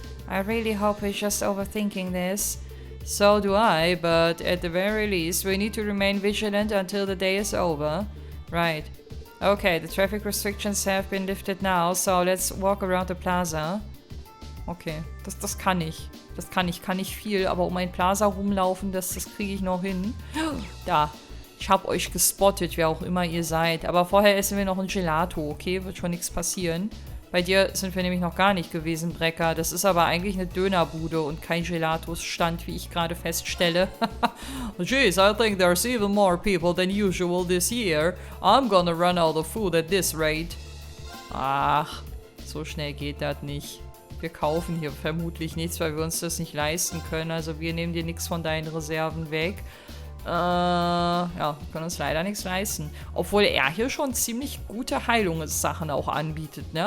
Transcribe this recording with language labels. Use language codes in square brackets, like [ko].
[en] I really hope we're just overthinking this. So do I, but at the very least, we need to remain vigilant until the day is over. Right. Okay, the traffic restrictions have been lifted now, so let's walk around the plaza. [de] Okay, das kann ich. Kann nicht viel, aber um ein Plaza rumlaufen, das kriege ich noch hin. Da, ich habe euch gespottet, wer auch immer ihr seid. Aber vorher essen wir noch ein Gelato, okay? Wird schon nichts passieren. Bei dir sind wir nämlich noch gar nicht gewesen, Brecker. Das ist aber eigentlich eine Dönerbude und kein Gelatos-Stand, wie ich gerade feststelle. [en] Jeez, I think there's even more people than usual this year. I'm gonna run out of food at this rate. [de] Ach, so schnell geht das nicht. Wir kaufen hier vermutlich nichts, weil wir uns das nicht leisten können. Also wir nehmen dir nichts von deinen Reserven weg. Ja, wir können uns leider nichts leisten. Obwohl er hier schon ziemlich gute Heilungssachen auch anbietet, ne?